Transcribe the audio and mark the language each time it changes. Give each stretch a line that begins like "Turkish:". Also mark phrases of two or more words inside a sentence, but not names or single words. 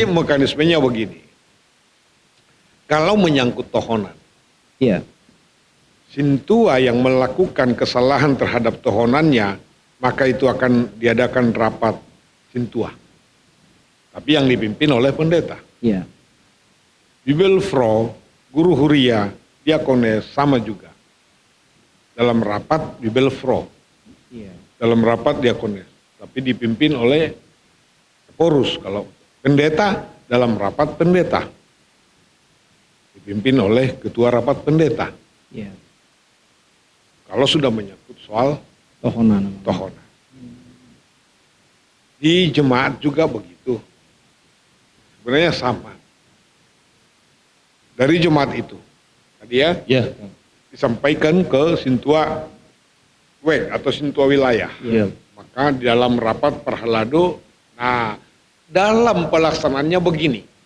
Indonesian: Jadi mekanismenya begini. Kalau menyangkut tohonan, Iya. Sintua yang melakukan kesalahan terhadap tohonannya, maka itu akan diadakan rapat Sintua. Tapi yang dipimpin oleh pendeta. Iya. Bibelfro, guru huria, diakones sama juga. Dalam rapat Bibelfro, Iya. dalam rapat diakones. Tapi dipimpin oleh porus. Kalau pendeta, dalam rapat pendeta. Dipimpin oleh ketua rapat pendeta. Iya. Kalau sudah menyangkut soal Tohonan. tohonan. Di jemaat juga begitu. Sebenarnya sama. Dari jemaat itu, tadi ya, Ya. disampaikan ke Sintua WEK atau Sintua wilayah. Ya. Maka di dalam rapat Parhalado, nah dalam pelaksanaannya begini.